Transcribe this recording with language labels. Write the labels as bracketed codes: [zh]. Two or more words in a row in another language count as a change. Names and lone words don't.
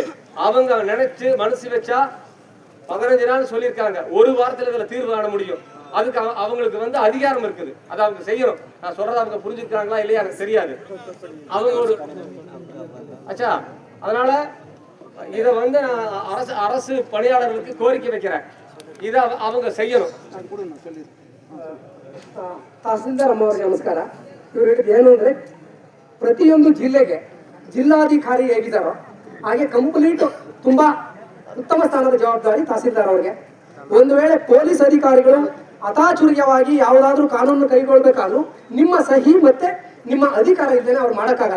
[ta] அவங்க நினைச்சு மனசு வச்சா 15 நாள் சொல்லியிருக்காங்க, ஒரு வாரத்துல இதுல தீர்வு காண முடியும். அதுக்கு அவங்களுக்கு வந்து அதிகாரம் இருக்குது. அதை அவங்க செய்யணும். நான் சொல்றதை அவங்க புரிஞ்சுக்கிறாங்களா இல்லையா எனக்கு தெரியாது. அவங்க ஒரு ஆச்சா. அதனால இதை வந்து நான் அரசு பணியாளர்களுக்கு கோரிக்கை வைக்கிறேன். இதை அவங்க செய்யணும். [kn] ತಹಸೀಲ್ದಾರ್ ಅಮ್ಮವರಿಗೆ ನಮಸ್ಕಾರ. ಇವರು ಏನು ಅಂದರೆ, ಪ್ರತಿಯೊಂದು ಜಿಲ್ಲೆಗೆ ಜಿಲ್ಲಾಧಿಕಾರಿ ಹೇಗಿದ್ದಾರೋ ಹಾಗೆ ಕಂಪ್ಲೀಟ್ ತುಂಬ ಉತ್ತಮ ಸ್ಥಾನದ ಜವಾಬ್ದಾರಿ ತಹಸೀಲ್ದಾರ್ ಅವರಿಗೆ. ಒಂದು ವೇಳೆ ಪೊಲೀಸ್ ಅಧಿಕಾರಿಗಳು ಅತಾಚುರ್ಯವಾಗಿ ಯಾವುದಾದ್ರೂ ಕಾನೂನು ಕೈಗೊಳ್ಳಬೇಕಾದ್ರೂ ನಿಮ್ಮ ಸಹಿ ಮತ್ತೆ ನಿಮ್ಮ ಅಧಿಕಾರ ಇದ್ದೇನೆ ಅವ್ರು ಮಾಡೋಕ್ಕಾಗಲ್ಲ.